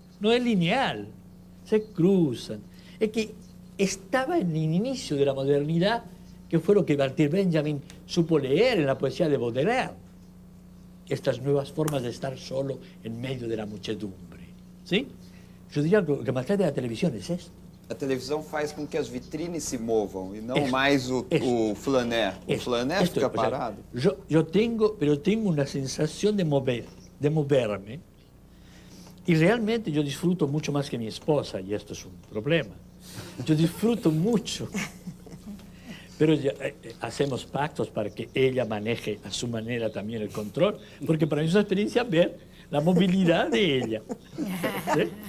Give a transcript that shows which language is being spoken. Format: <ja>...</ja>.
<es>No es lineal, se cruzan. Es que estaba en el inicio de la modernidad, que fue lo que Walter Benjamin supo leer en la poesía de Baudelaire. Estas nuevas formas de estar solo en medio de la muchedumbre. ¿Sí? Yo diría que lo que me atrae de la televisión es esto.</es> <pt>A televisão faz com que as vitrines se movam e não mais o flané. O flané fica parado.</pt> <es>Yo tengo una sensación de moverme. Y realmente yo disfruto mucho más que mi esposa, y esto es un problema. Yo disfruto mucho, pero ya, hacemos pactos para que ella maneje a su manera también el control, porque para mí es una experiencia ver la movilidad de ella. ¿Sí?</es>